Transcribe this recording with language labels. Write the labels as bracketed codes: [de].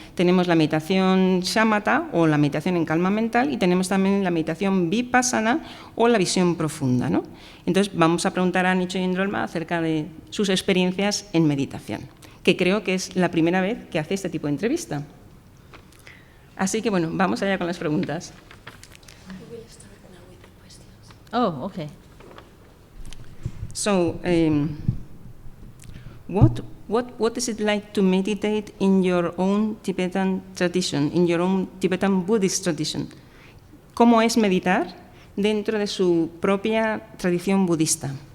[es] Tenemos la meditación shamatha, o la meditación en calma mental, y tenemos también la meditación vipassana, o la visión profunda, ¿no? Entonces, vamos a preguntar a Ani Chöying Drolma acerca de sus experiencias en meditación, que creo que es la primera vez que hace este tipo de entrevista. Así que, bueno, vamos allá con las preguntas. [en] Oh, okay. So, what is it like to meditate in your own Tibetan tradition, in your own Tibetan Buddhist tradition? [es] ¿Cómo es meditar dentro de su propia tradición budista?